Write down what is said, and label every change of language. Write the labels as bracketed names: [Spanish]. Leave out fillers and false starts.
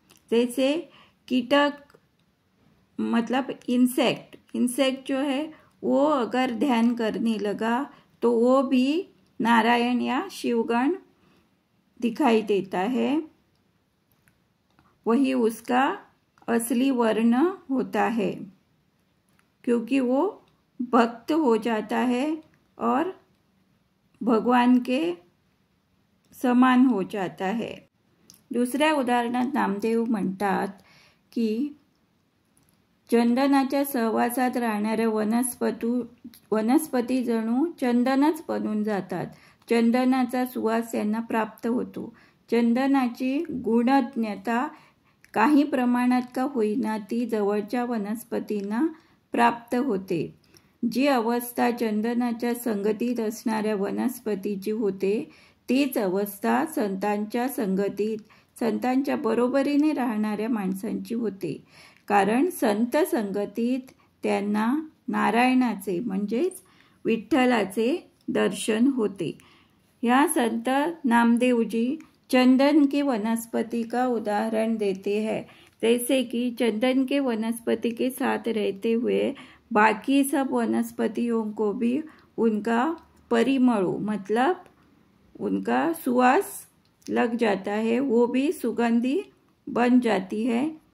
[Hindi] जैसे कीटक मतलब इंसेक्ट जो है वो अगर ध्यान करने लगा तो वो भी नारायण या शिवगण दिखाई देता है। वही उसका असली वर्ण होता है, क्योंकि वो भक्त हो जाता है और भगवान के समान हो जाता है। [Marathi] दुसऱ्या उदाहरणात नामदेव म्हणतात की चंदनाच्या सहवासात राहणाऱ्या वनस्पती जणू चंदनच बनून जातात। चंदनाचा सुवास यांना प्राप्त होतो। चंदनाची गुणज्ञता काही प्रमाणात का होईना ती जवळच्या वनस्पतींना प्राप्त होते। जी अवस्था चंदनाच्या संगतीत असणाऱ्या वनस्पतीची होते तीच अवस्था संतांच्या संगतीत संतांच्या बरोबरीने राहणाऱ्या माणसांची होते। कारण संत संगतीत त्यांना नारायणाचे म्हणजेच विठ्ठलाचे दर्शन होते। [Hindi] यह संत नामदेव जी चंदन की वनस्पति का उदाहरण देते हैं। जैसे कि चंदन के वनस्पति के साथ रहते हुए बाकी सब वनस्पतियों को भी उनका परिमళ मतलब उनका सुवास लग जाता है, वो भी सुगंधी बन जाती है।